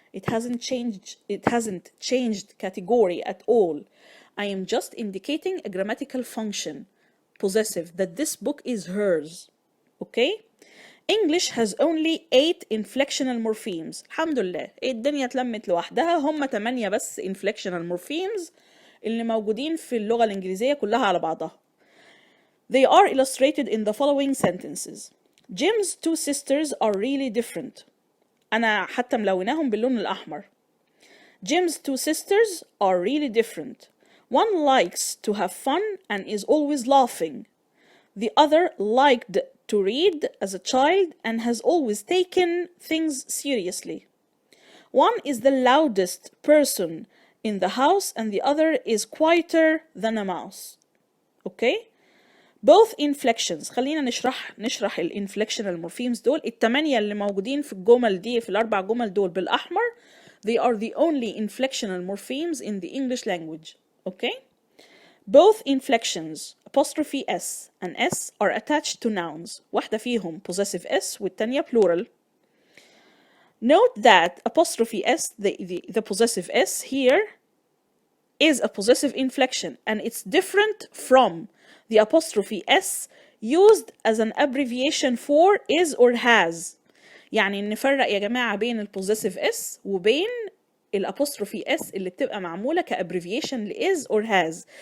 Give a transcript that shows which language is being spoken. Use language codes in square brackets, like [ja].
[en] It hasn't changed category at all. I am just indicating a grammatical function, possessive, that this book is hers. Okay? English has only 8 inflectional morphemes. [ar] الحمد لله. الدنيا اتلمت لوحدها. هم 8 بس inflectional morphemes اللي موجودين في اللغة الإنجليزية كلها على بعضها. [en] They are illustrated in the following sentences. Jim's 2 sisters are really different. [ar] أنا حتى ملوناهم باللون الأحمر. [en] Jim's 2 sisters are really different. One likes to have fun and is always laughing. The other liked to read as a child and has always taken things seriously. One is the loudest person in the house and the other is quieter than a mouse. Okay? Both inflections. [ar] خلينا نشرح الانفلكشنال morphemes دول. التمانية اللي موجودين في الجمل دي في الأربع جمل دول بالأحمر. [en] They are the only inflectional morphemes in the English language. Okay? Both inflections, apostrophe S and S, are attached to nouns. [ar] واحدة فيهم possessive S والتانية plural. [en] Note that apostrophe S, the possessive S here, is a possessive inflection and it's different from the apostrophe S used as an abbreviation for is or has. [ar] يعني نفرق يا جماعة بين البوزيسيف S وبين الapostrophe S اللي بتبقى معمولة كabbreviation ل [en] is or has.